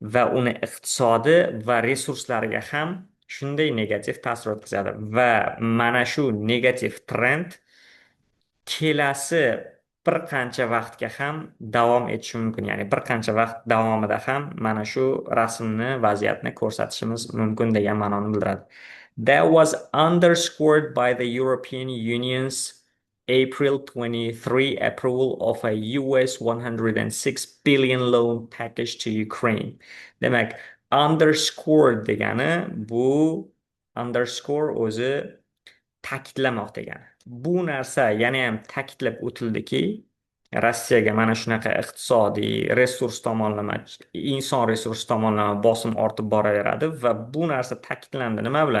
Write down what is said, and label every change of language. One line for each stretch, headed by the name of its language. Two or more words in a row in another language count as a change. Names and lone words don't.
Uzbek: va uni iqtisodi va resurslariga ham shunday negativ ta'sir o'tkazadi. Va mana shu negativ trend kelasi bir qancha vaqtga ham davom etishi mumkin. Ya'ni bir qancha vaqt davomida ham mana shu rasmni, vaziyatni ko'rsatishimiz mumkin degan ma'noni bildiradi.
English: That was underscored by the European Union's April 23 approval of a US 106 billion loan package to Ukraine.
Uzbek: Demak, underscored degani bu underscore o'zi ta'kidlamoq degani. Bu narsa yana ham ta'kidlab o'tildiki, Rossiyaga mana shunaqa iqtisodiy, resurs tomonlama, inson resursi tomonlama bosim ortib boraveradi va bu narsa ta'kidlandi nima bilan?